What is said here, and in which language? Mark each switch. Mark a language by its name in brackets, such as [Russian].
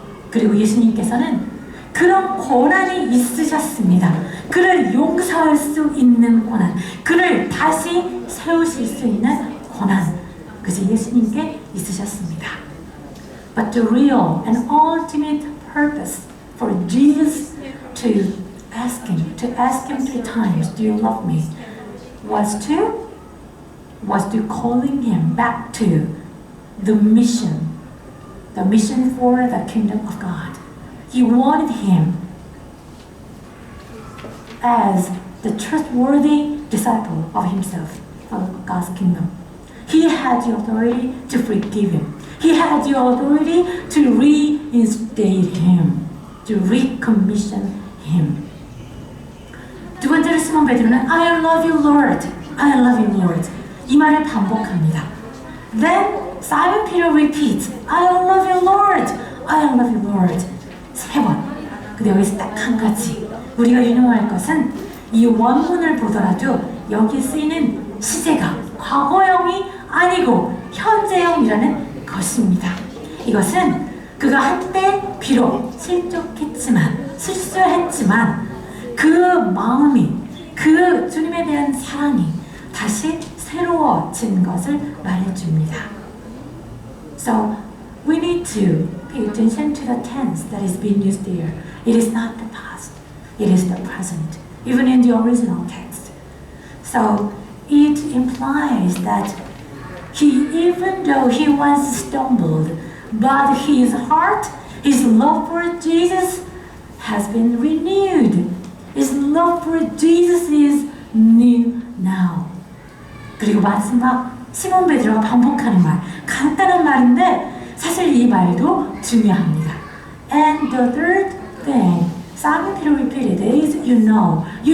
[Korean] 그리고 예수님께서는 그런 권한이 있으셨습니다. 그를 용서할 수 있는 권한, 그를 다시 세우실 수 있는 권한, 그것이 예수님께 있으셨습니다. [English] But the real and ultimate purpose for Jesus to ask him 3 times, "Do you love me?" was to calling him back to the mission for the kingdom of God. He wanted him as the trustworthy disciple of himself for God's kingdom. He had the authority to forgive him. He had the authority to reinstate him, to recommission him. [Korean] 두 번째로 시몬 베드로는 [English] I love you, Lord. I love you, Lord. [Korean] 이 말을 반복합니다. [English] Then Simon Peter repeats, I love you, Lord. I love you, Lord. 3번. [Korean] 근데 여기서 딱 한 가지 우리가 유념할 것은 이 원문을 보더라도 여기 쓰이는 시제가 과거형이 아니고 현재형이라는 것입니다. 이것은 그가 한때 비록 실수했지만 그 마음이, 그 주님에 대한 사랑이 다시 새로워진 것을 말해줍니다. [English] So we need to pay attention to the tense that is being used there. It is not the past, it is the present, even in the original text. So it implies that even though he once stumbled, but his heart, his love for Jesus has been renewed. His love for Jesus is new now. [Korean] 그리고 마지막 시몬 베드로가 반복하는 말, 간단한 말인데 사실 이 말도 중요합니다. [English] And the third thing Simon Peter repeated is you know.